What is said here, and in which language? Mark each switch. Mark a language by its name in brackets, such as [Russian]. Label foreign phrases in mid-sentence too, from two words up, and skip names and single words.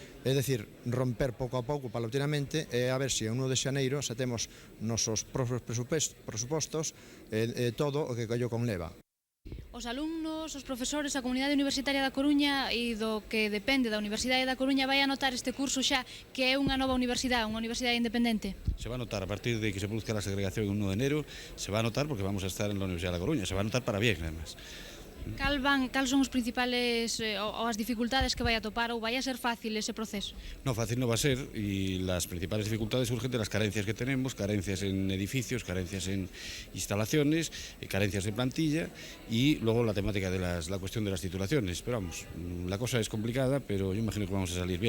[Galician] É dicir, romper pouco a pouco, paulatinamente, e a ver se en 1 de xaneiro se temos nosos propios presupostos todo o que collo conleva. Os alumnos, os profesores, a comunidade universitaria da Coruña e do que depende da Universidade da Coruña vai a notar este curso xa que é unha nova universidade, unha universidade independente? [Spanish] Se va a notar a partir de que se produzca la segregación en 1 de enero, se va a notar porque vamos a estar en la Universidad de la Coruña, se va a notar para bien, además. [Galician] Cal son os principales ou as dificultades que vai a topar ou vai a ser fácil ese proceso? [Spanish] No, fácil no va a ser y las principales dificultades surgen de las carencias que tenemos, carencias en edificios, carencias en instalaciones, carencias en plantilla y luego la temática de la cuestión de las titulaciones. Pero vamos, la cosa es complicada, pero yo imagino que vamos a salir bien.